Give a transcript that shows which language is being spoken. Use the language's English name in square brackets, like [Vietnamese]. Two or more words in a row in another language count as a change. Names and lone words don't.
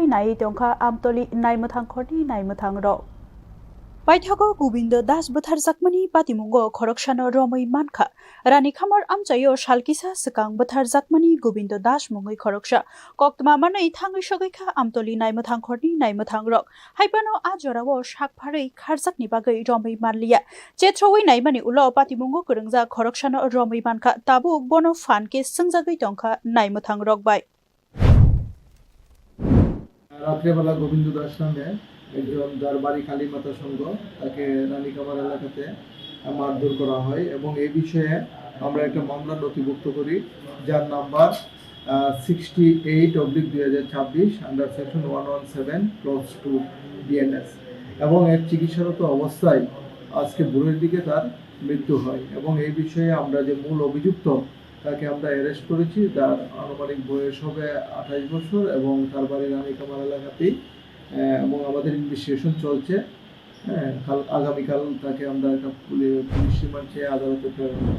[Kok Borok] Nai Tongka Amtoli Naimutang Korni Naimutang Rok Paithago Gobindo Das Buthar Zakmani Patimungo Korokshana Romai Manka Rani Khamar Amchayo Shalkisa Sekang Buthar Zakmani Gobindo Das Mungoi Koroksha Koktma Manai Thangai Shagaika Amtoli Naimutang Korni Naimutang Rok Haipano Ajorawo Shakphari Kharzak ni bagai Romai Manlia Chetrowai Naimani Ulo Patimungo Kurungza Korokshana Romai Manka Tabu Bono Fanke Sungzagai Tongka Naimutang Rok Bai [Bangla] রাত্রেবেলা গোবিন্দ দাস নামে একজন যার বাড়ি কালীমাতা সংঘ তাকে রানী কামার এলাকাতে মারধর করা হয় এবং এই বিষয়ে আমরা একটা মামলা নথিভুক্ত করি যার নাম্বার 68/2026 [English] under section [Bangla] 117 ক্লজ 2 বিএনএস এবং এর চিকিৎসারত অবস্থায় আজকে ভোরের দিকে তার মৃত্যু হয় এবং এই বিষয়ে আমরা যে মূল অভিযুক্ত তাকে আমরা অ্যারেস্ট করেছি তার আনুমানিক বয়স হবে 28 বছর এবং তার বাড়ি রানী কামার এলাকাতেই এবং আমাদের ইনভেস্টিগেশন চলছে আগামীকাল তাকে আমরা একটা [English] police remand [Bangla] চেয়ে আদালতে প্রেরণ করব